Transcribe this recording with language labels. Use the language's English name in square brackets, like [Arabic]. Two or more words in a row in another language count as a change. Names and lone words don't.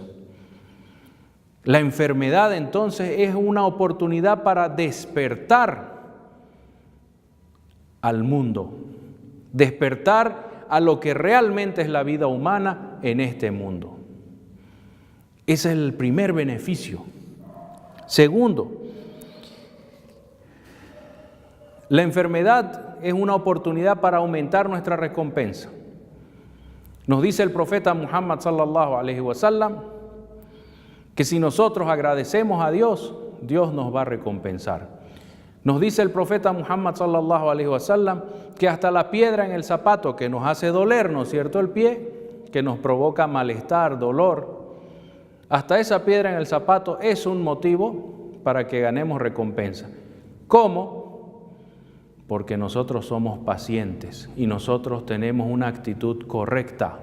[Spanish] La enfermedad entonces es una oportunidad para despertar al mundo, despertar a lo que realmente es la vida humana en este mundo. Ese es el primer beneficio. Segundo, la enfermedad es una oportunidad para aumentar nuestra recompensa. Nos dice el profeta Muhammad [Arabic] صلى الله عليه وسلم [Spanish] que si nosotros agradecemos a Dios, Dios nos va a recompensar. Nos dice el profeta Muhammad [Arabic] صلى الله عليه وسلم [Spanish] que hasta la piedra en el zapato que nos hace doler, ¿no es cierto?, el pie, que nos provoca malestar, dolor, hasta esa piedra en el zapato es un motivo para que ganemos recompensa. ¿Cómo? Porque nosotros somos pacientes y nosotros tenemos una actitud correcta.